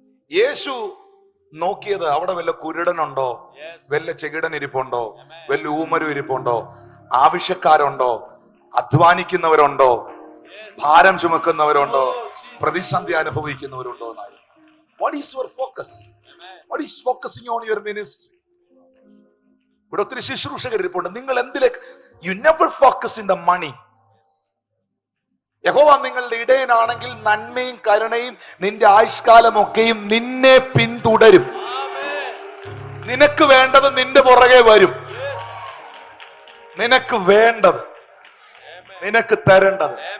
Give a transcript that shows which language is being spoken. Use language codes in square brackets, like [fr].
[ml] യേശു നോക്കിയത് അവിടെ വല്ല കുരുടനുണ്ടോ, വല്ല ചെകിടൻ ഇരിപ്പുണ്ടോ, വല്ല ഊമരും ഇരിപ്പുണ്ടോ, ആവശ്യക്കാരുണ്ടോ, അധ്വാനിക്കുന്നവരുണ്ടോ, ഭാരം ചുമക്കുന്നവരുണ്ടോ, പ്രതിസന്ധി അനുഭവിക്കുന്നവരുണ്ടോ എന്നായി. [en] What is your focus? What is focusing on your ministry? [ml] ഇവിടെ ഒത്തിരി ശുശ്രൂഷകർ ഇരിപ്പുണ്ട്. നിങ്ങൾ എന്തിലേക്ക്? [en] You never focus in the money. [ml] യഹോവ നിങ്ങളുടെ ഇടയനാണെങ്കിൽ നന്മയും കരുണയും നിന്റെ ആയുഷ്കാലമൊക്കെയും നിന്നെ പിന്തുടരും. നിനക്ക് വേണ്ടത് നിന്റെ പുറകെ വരും. നിനക്ക് വേണ്ടത്, നിനക്ക് തരേണ്ടത്.